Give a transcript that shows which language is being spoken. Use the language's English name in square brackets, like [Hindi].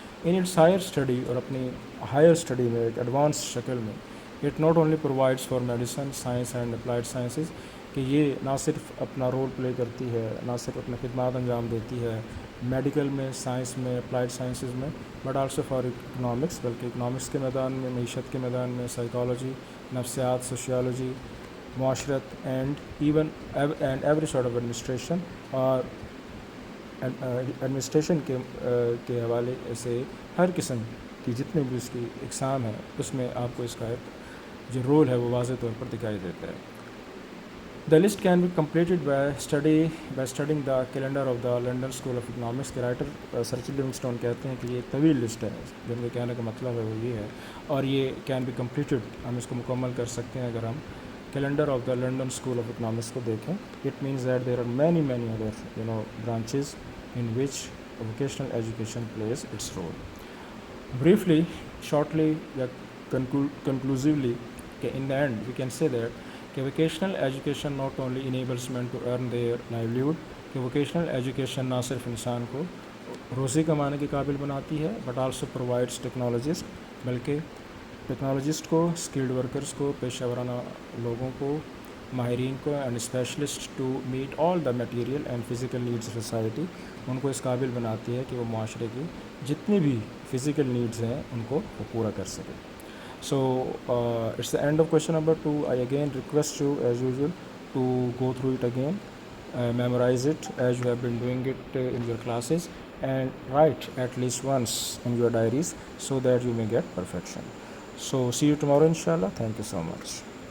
[English] in its higher study, [Urdu] اور اپنی higher study میں ایک ایڈوانس شکل میں، [English] it not only provides for medicine, science and applied sciences, [Urdu] کہ یہ نہ صرف اپنا رول پلے کرتی ہے، نہ صرف اپنا خدمات انجام دیتی ہے میڈیکل میں، سائنس میں، اپلائڈ سائنسز میں، [English] but also for economics, [Urdu] بلکہ اکنامکس کے میدان میں، معیشت کے میدان میں، سائیکالوجی، نفسیات، سوشیالوجی، معاشرت، [English] And every sort of administration. [Urdu] اور ایڈمنسٹریشن کے حوالے سے ہر قسم کی جتنے بھی اس کی اقسام ہے، اس میں آپ کو اس کا ایک جو رول ہے وہ واضح طور پر دکھائی دیتا ہے. [English] The list can be completed by studying the calendar of the London School of Economics. [Urdu] کے رائٹر سر رچرڈ لیونگسٹون کہتے ہیں کہ یہ طویل لسٹ ہے، جن کے کہنے کا مطلب ہے وہ یہ ہے، اور یہ [English] can be completed, [Urdu] ہم اس کو مکمل کر سکتے ہیں اگر ہم [English] calendar of the London School of Economics [Urdu] کو دیکھیں. [English] It means that there are many other branches in which vocational education plays its role. Briefly, shortly یا conclusively, کہ in the end we can say that کہ vocational education not only enables man to earn their livelihood, کہ vocational education [Urdu] نہ صرف انسان کو روزی کمانے کے قابل بناتی ہے، [English] but also provides technologist, [Urdu] بلکہ ٹیکنالوجسٹ کو، اسکلڈ ورکرز کو، پیشہ ورانہ لوگوں کو، ماہرین کو، [English] and specialist to meet all the material and physical needs of society, [Urdu] ان کو اس قابل بناتی ہے کہ وہ معاشرے کی جتنی بھی فزیکل نیڈز ہیں ان کو وہ پورا کر سکے. [English] So it's the end of question number 2. I again request you as usual to go through it again, memorize it as you have been doing it in your classes, and write at least once in your diaries so that you may get perfection. So see you tomorrow inshallah. Thank you so much.